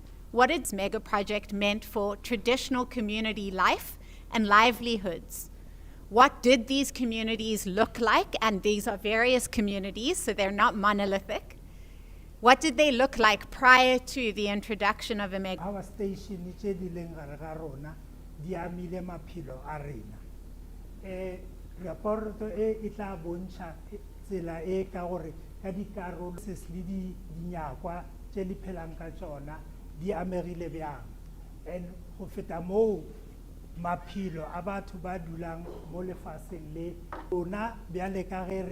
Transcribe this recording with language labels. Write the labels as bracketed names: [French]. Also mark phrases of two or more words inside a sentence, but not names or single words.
[English] What its mega project meant for traditional community life and livelihoods. What did these communities look like? And these are various communities, so they're not monolithic. What did they look like prior to the introduction of a mega? Power station [Northern Sotho] tse di leng gare ga rona di amile maphelo a rena. Raporoto e tla bontsha tsela e ka gore ka dikarolo se le di dinyakwa tse di phelang ka tsona di amegile bjang. And go feta moo maphelo a batho ba dulang mo lefatsheng le rona bjale ka ge